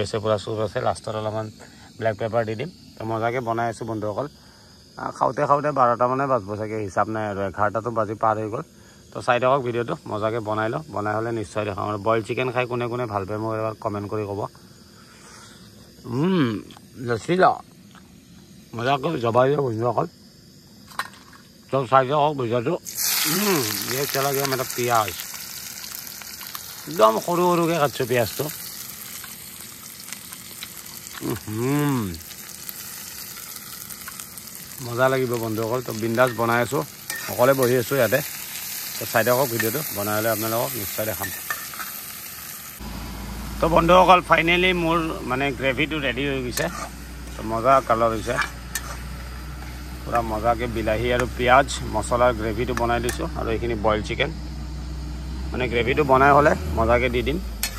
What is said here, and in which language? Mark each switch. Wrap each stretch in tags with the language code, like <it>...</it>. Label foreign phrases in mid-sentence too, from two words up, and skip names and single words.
<as>আছে পূৰা চুপ আছে লাষ্টত অলপমান ব্লেক পেপাৰ দি দিম তো মজাকৈ বনাই আছোঁ বন্ধুসকল খাওঁতে 12টা মানে বাজিব চাগে হিচাপ নাই আৰু 11টাতো বাজি পাৰ হৈ গ'ল তো চাই থাকক ভিডিঅ'টো মজাকৈ বনাই লওঁ বনাই হ'লে নিশ্চয় দেখাম আৰু বইল চিকেন খাই কোনে কোনে ভাল পায় মোক এবাৰ কমেণ্ট কৰি ক'ব লচিলা মজাকৈ জবাই দিয়ক বন্ধুসকল তো চাই থাকক ভিডিঅ'টো</as> <hi>ये चला गया मेरा प्याज एकदम सरू सरूके</hi> <as>काटছো पियाजটো মজা লাগিব বন্ধুসকল তো বিন্দাস বনাই আছো অকলে বহি আছো ইয়াতে তো চাই থাকক ভিডিঅ'টো বনাই হ'লে আপোনালোকক নিশ্চয় দেখাম তো বন্ধুসকল ফাইনেলি মোৰ মানে গ্ৰেভিটো ৰেডি হৈ গৈছে তো মজা কালাৰ হৈছে পুৰা মজাকৈ বিলাহী আৰু পিঁয়াজ মছলাৰ গ্ৰেভিটো বনাই দিছোঁ আৰু এইখিনি বইল চিকেন মানে গ্ৰেভিটো বনাই হ'লে মজাকৈ দি দিম</as>